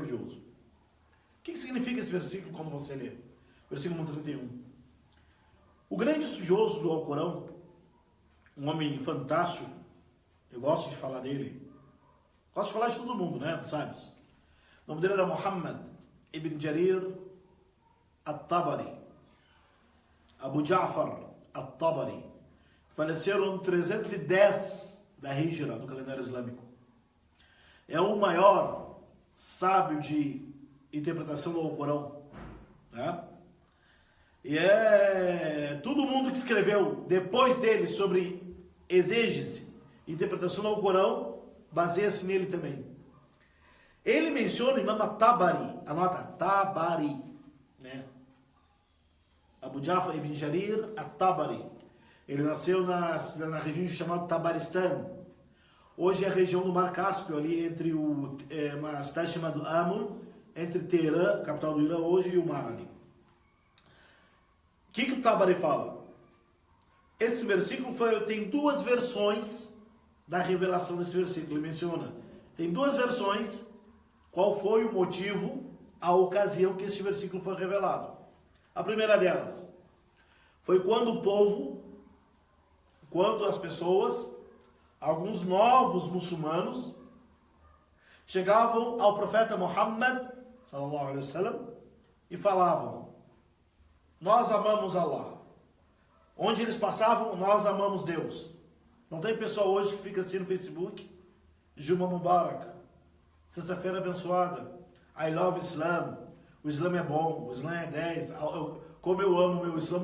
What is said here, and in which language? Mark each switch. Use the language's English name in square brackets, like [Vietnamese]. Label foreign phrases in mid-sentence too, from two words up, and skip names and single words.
[Portuguese] O que significa esse versículo quando você lê? Versículo 31. O grande estudioso do Alcorão, um homem fantástico, eu gosto de falar dele, gosto de falar de todo mundo, né, dos sábios. O nome dele era Muhammad ibn Jarir al-Tabari, Abu Ja'far al-Tabari. Faleceu no 310 da Hijra, do calendário islâmico. É o maior sábio de interpretação do Alcorão, né? E todo mundo que escreveu depois dele sobre exégese, interpretação do Alcorão, baseia-se nele também. Ele menciona o Imam Tabari, anota, Tabari, né? Abu Ja'far ibn Jarir al-Tabari. Ele nasceu na região chamada Tabaristan. Hoje é a região do Mar Cáspio, ali entre uma cidade chamada Amr, entre Teherã, capital do Irã hoje, e o mar ali. O que o Tabari fala? Esse versículo tem duas versões da revelação desse versículo. Ele menciona, tem duas versões, qual foi o motivo, a ocasião que este versículo foi revelado. A primeira delas foi quando as pessoas, alguns novos muçulmanos, chegavam ao profeta Muhammad [Arabic] صلى الله عليه وسلم [Portuguese] e falavam: nós amamos Allah. Onde eles passavam, nós amamos Deus. Não tem pessoa hoje que fica assim no Facebook: [Arabic] جمعة مبارك, [Portuguese] sexta-feira abençoada, [English] I love Islam, [Portuguese] o Islã é bom, o Islã é 10, como eu amo o meu Islã.